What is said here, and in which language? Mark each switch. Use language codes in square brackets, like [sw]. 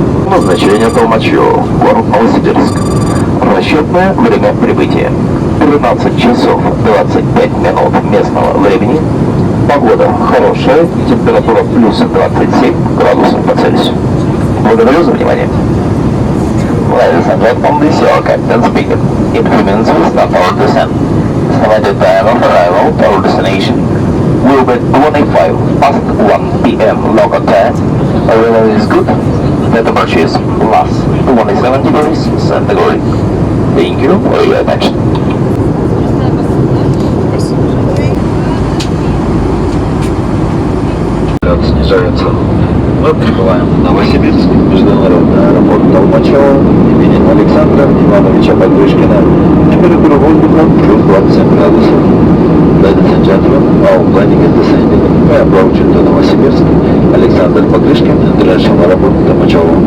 [ru] Назначение Толмачево, город Новосибирск. Расчетное время прибытия 13 часов 25 минут местного времени. Погода хорошая, температура плюс 27 градусов по Цельсию. Благодарю за внимание. [en] Ladies and gentlemen, this is your captain speaking. In 3 minutes we start our descent. Estimated time of arrival to our destination will be 25 past 1 p.m. local time. The weather is good. The temperature is plus 27 degrees centigrade. Thank you for your attention. [ru] Снижается. Мы прибываем в Новосибирск, международный аэропорт Толмачево имени Александра Ивановича Покрышкина. Температура воздуха плюс 27 градусов. [en] Ladies and gentlemen, our planning is descending. We are approaching to Novosibirsk, Alexander Покрышкин, International Airport, Толмачево.